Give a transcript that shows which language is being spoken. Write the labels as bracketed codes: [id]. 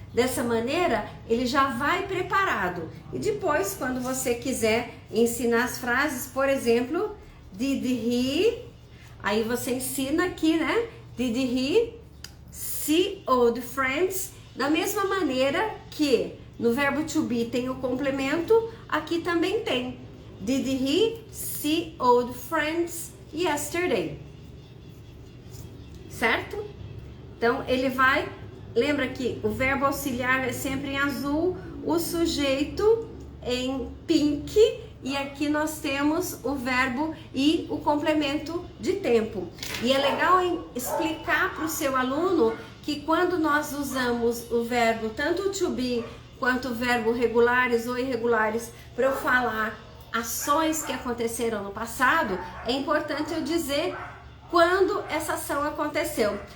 [pt] Dessa maneira, ele já vai preparado. E depois, quando você quiser ensinar as frases, por exemplo, did he, aí você ensina aqui, né? [en] Did he see old friends? [pt] Da mesma maneira que no verbo to be tem o complemento, aqui também tem. [en] Did he see old friends yesterday? [pt] Certo? Então, ele vai... Lembra que o verbo auxiliar é sempre em azul, o sujeito em pink, e aqui nós temos o verbo e o complemento de tempo. E é legal explicar para o seu aluno que quando nós usamos o verbo tanto to be quanto o verbo regulares ou irregulares para eu falar ações que aconteceram no passado, é importante eu dizer quando essa ação aconteceu.